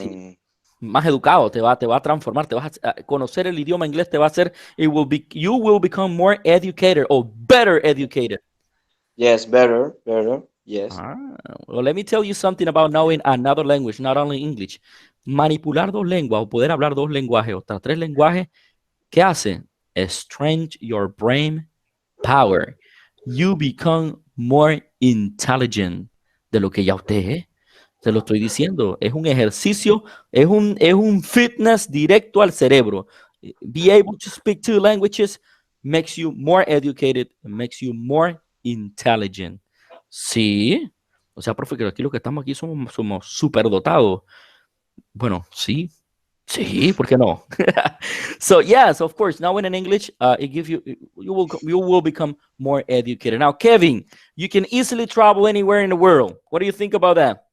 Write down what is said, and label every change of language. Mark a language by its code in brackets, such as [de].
[es] Sí. Más educado, te va a transformar, te vas a conocer el idioma inglés, te va a hacer, [en] you will become more educated or better educated. yes, better, yes. Well, let me tell you something about knowing another language, not only English. [es] Manipular dos lenguas o poder hablar dos lenguajes o hasta tres lenguajes, ¿qué hace? [en] Strengthen your brain power. You become more intelligent [es] de lo que ya usted es. Te lo estoy diciendo. Es un ejercicio, es un fitness directo al cerebro. [en] Be able to speak two languages makes you more educated, makes you more intelligent. [es] Sí. O sea, profe, que aquí los que estamos aquí somos súper dotados. Bueno, sí. Sí, ¿por qué no? [en] So yes, of course. Now in English, it gives you will become more educated. Now, Kevin, you can easily travel anywhere in the world. What do you think about that?